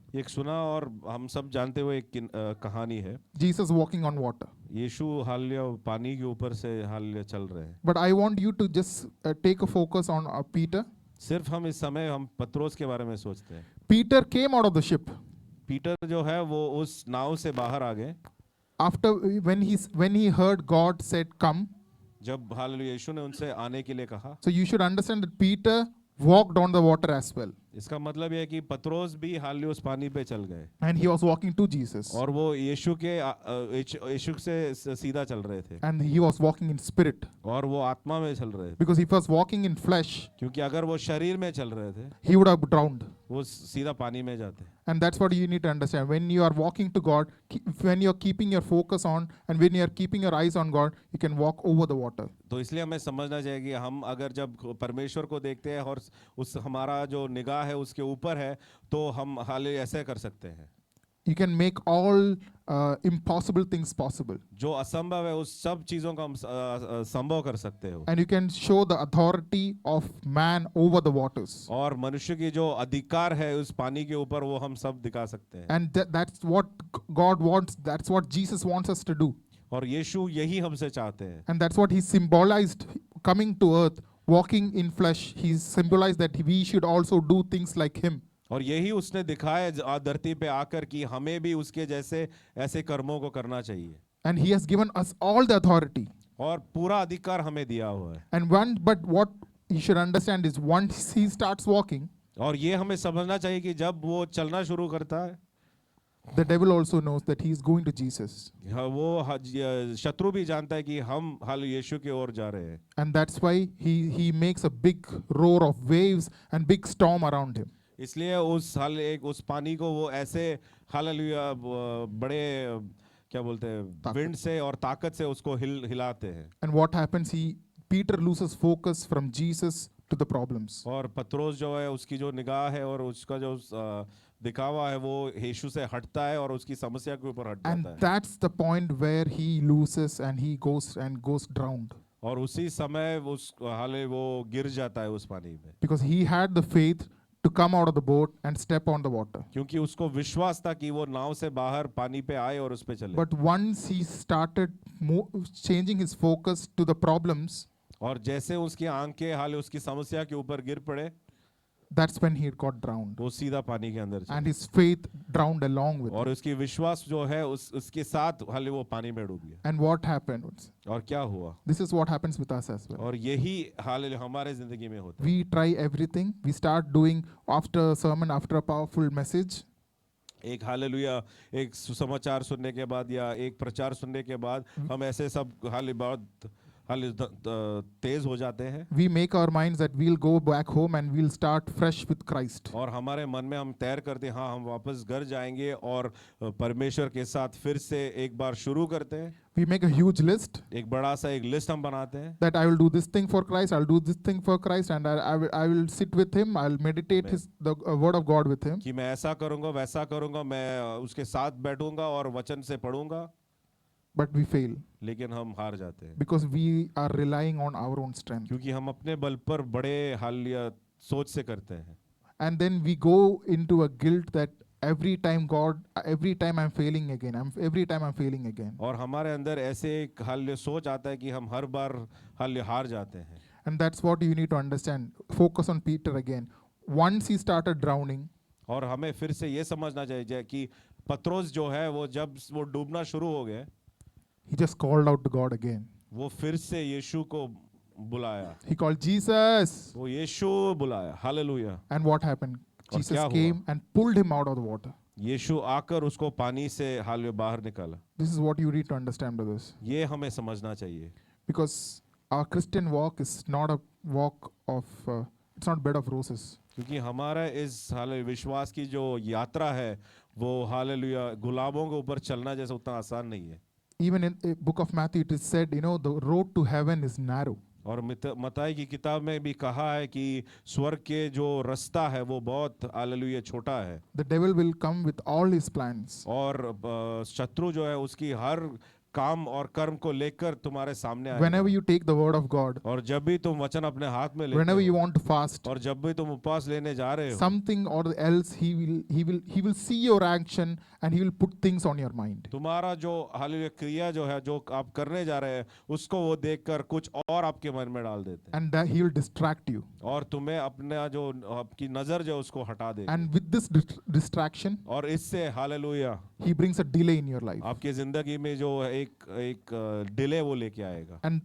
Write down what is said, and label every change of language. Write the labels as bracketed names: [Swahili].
[Hindi] एक सुना और हम सब जानते हुए एक कहानी है। [English] Jesus walking on water. [Hindi] Yeshu hallelujah पानी के ऊपर से हालेलुया चल रहे हैं। [English] But I want you to just take a focus on Peter. [Hindi] सिर्फ हम इस समय हम पत्रोस के बारे में सोचते हैं। [English] Peter came out of the ship [Hindi] Peter जो है वो उस नाव से बाहर आ गए [English] after when he heard God said come. [Hindi] जब हालेलुया यीशु ने उनसे आने के लिए कहा। [English] So you should understand that Peter walked on the water as well. [Hindi] इसका मतलब यह है कि पत्रोस भी हालेलुया उस पानी पे चल गए [English] And he was walking to Jesus. [Hindi] और वो यीशु से सीधा चल रहे थे [English] And he was walking in spirit. [Hindi] और वो आत्मा में चल रहे थे। [English] Because if he was walking in flesh, [Hindi] क्योंकि अगर वो शरीर में चल रहे थे [English] he would have drowned. [Hindi] वो सीधा पानी में जाते। [English] And that's what you need to understand. When you are walking to God, when you're keeping your focus on and when you're keeping your eyes on God, you can walk over the water. [Hindi] तो इसलिए हमें समझना चाहिए कि हम अगर जब परमेश्वर को देखते हैं और उस हमारा जो निगाह है उसके ऊपर है तो हम हालेलुया ऐसे कर सकते हैं। [English] You can make all impossible things possible. [Hindi] जो असंभव है उस सब चीजों को हम संभव कर सकते हो। [English] And you can show the authority of man over the waters. [Hindi] और मनुष्य की जो अधिकार है उस पानी के ऊपर वो हम सब दिखा सकते हैं। [English] And that's what God wants. That's what Jesus wants us to do. [Hindi] और यीशु यही हमसे चाहते हैं। [English] And that's what he symbolized coming to earth, walking in flesh. He symbolized that we should also do things like him. [Hindi] और यही उसने दिखाया धरती पे आकर कि हमें भी उसके जैसे ऐसे कर्मों को करना चाहिए। [English] And he has given us all the authority. [Hindi] और पूरा अधिकार हमें दिया हुआ है। [English] And but what you should understand is once he starts walking, [Hindi] और ये हमें समझना चाहिए कि जब वो चलना शुरू करता है [English] the devil also knows that he is going to Jesus. [Hindi] वो शत्रु भी जानता है कि हम हाल यीशु की ओर जा रहे हैं। [English] And that's why he makes a big roar of waves and big storm around him. [Hindi] इसलिए उस पानी को वो ऐसे हालेलुया बड़े क्या बोलते हैं विंड से और ताकत से उसको हिलाते हैं। [English] And what happens? Peter loses focus from Jesus to the problems. [Hindi] और पत्रोस जो है उसकी जो निगाह है और उसका जो दिखावा है वो यीशु से हटता है और उसकी समस्या के ऊपर हट [English] And [Hindi] जाता है [English] that's the point where he loses and he goes drowned. [Hindi] और उसी समय उस हाले वो गिर जाता है उस पानी में [English] Because he had the faith to come out of the boat and step on the water. [Hindi] क्योंकि उसको विश्वास था कि वो नाव से बाहर पानी पे आए और उस पे चले [English] But once he started changing his focus to the problems, [Hindi] और जैसे उसकी आंखें हाले उसकी समस्या के ऊपर गिर पड़े [English] that's when he got drowned. [Hindi] वो सीधा पानी के अंदर [English] And [Hindi] चले [English] his faith drowned along with [Hindi] और [English] it. [Hindi] उसकी विश्वास जो है उसके साथ हाले वो पानी में डूब गया [English] And what happened? [Hindi] और क्या हुआ [English] This is what happens with us as well. [Hindi] और यही हाल हमारे जिंदगी में होता है [English] We try everything. We start doing after a sermon, after a powerful message. [Hindi] एक हालेलुया एक सुसमाचार सुनने के बाद या एक प्रचार सुनने के बाद हम ऐसे सब हाले बहुत हाले तेज हो जाते हैं [English] We make our minds that we'll go back home and we'll start fresh with Christ. [Hindi] और हमारे मन में हम तैयार करते हैं हाँ हम वापस घर जाएंगे और परमेश्वर के साथ फिर से एक बार शुरू करते हैं [English] We make a huge list [Hindi] एक बड़ा सा एक लिस्ट हम बनाते हैं [English] that I will do this thing for Christ, I'll do this thing for Christ, and I will sit with Him, I'll meditate the Word of God with Him. [Hindi] कि मैं ऐसा करूंगा वैसा करूंगा मैं उसके साथ बैठूंगा और वचन से पढ़ूंगा [English] But we fail [Hindi] लेकिन हम हार जाते हैं [English] because we are relying on our own strength. [Hindi] क्योंकि हम अपने बल पर बड़े हाल या सोच से करते हैं [English] And then we go into a guilt that every time I'm failing again, every time I'm failing again. [Hindi] और हमारे अंदर ऐसे एक हाल सोच आता है कि हम हर बार हाल हार जाते हैं [English] And that's what you need to understand. Focus on Peter again. Once he started drowning, [Hindi] और हमें फिर से ये समझना चाहिए कि पत्रोस जो है वो जब वो डूबना शुरू हो गए [English] he just called out to God again. [Hindi] वो फिर से यीशु को बुलाया [English] He called Jesus. [Hindi] वो यीशु बुलाया हालेलुया [English] And what happened? [Hindi] और [English] Jesus [Hindi] क्या हुआ? [English] came and pulled him out of the water. [Hindi] यीशु आकर उसको पानी से हाल में बाहर निकाला [English] This is what you need to understand, brothers. [Hindi] ये हमें समझना चाहिए [English] Because our Christian walk is not a walk of, it's not bed of roses. [Hindi] क्योंकि हमारा इस हाल विश्वास की जो यात्रा है वो हालेलुया गुलाबों के ऊपर चलना जैसा उतना आसान नहीं है [English] Even in the book of Matthew, it is said, the road to heaven is narrow. [Hindi] और मत्ताई की किताब में भी कहा है कि स्वर्ग के जो रास्ता है वो बहुत हालेलुया छोटा है [English] The devil will come with all his plans. [Hindi] और शत्रु जो है उसकी हर काम और कर्म को लेकर तुम्हारे सामने आएगा [English] Whenever you take the word of God, [Hindi] और जब भी तुम वचन अपने हाथ में लेते [English] whenever you [Hindi] हो [English] want to fast, [Hindi] और जब भी तुम उपवास लेने जा रहे हो [English] something or else he will see your action and he will put things on your mind. [Hindi] तुम्हारा जो हालेलुया क्रिया जो है जो आप करने जा रहे हैं उसको वो देखकर कुछ और आपके मन में डाल देते हैं [English] And that he will distract you. [Hindi] और तुम्हें अपना जो आपकी नजर जो है उसको हटा देगा [English] And with this distraction, [Hindi] और इससे hallelujah [English] he brings a delay in your life. [Hindi] आपकी जिंदगी में जो एक डिले वो लेके आएगा